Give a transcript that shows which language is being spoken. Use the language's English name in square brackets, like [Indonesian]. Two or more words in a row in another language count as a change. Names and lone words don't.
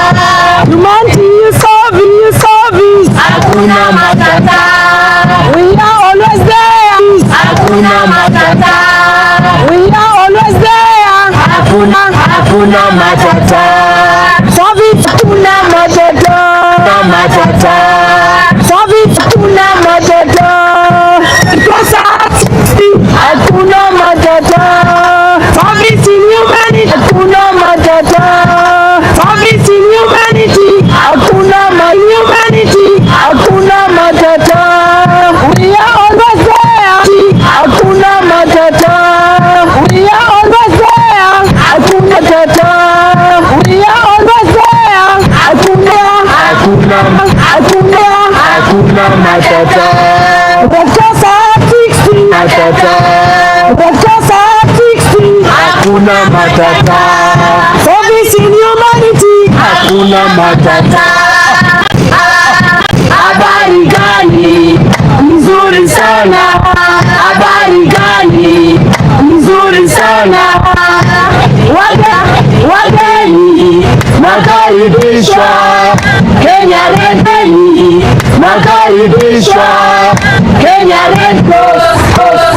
[English] service. [Swahili] hakuna matata, [English] We are always there. [Swahili] hakuna matata, [English] We are always there. [Swahili] hakuna matata, Service, hakuna matata. matata, Service, hakuna matata. hakuna matata, [English] Service in humanity. [Swahili] hakuna matata, [English] Service in humanity. [Swahili] hakuna [English] Humanity. [Swahili] hakuna matata, [English] We are always there. [Swahili] hakuna matata, [English] We are always there. [Swahili] hakuna matata, [English] We are always there. [Swahili] hakuna matata, Rekosa 60. matata, Rekosa 60. hakuna matata, [English] Service in humanity. [Swahili] hakuna matata. Habari gani? Nzuri sana. Habari gani? Nzuri sana. Wageni makaribishwa, Kenya Redeni makaribishwa, Kenya Red Cross.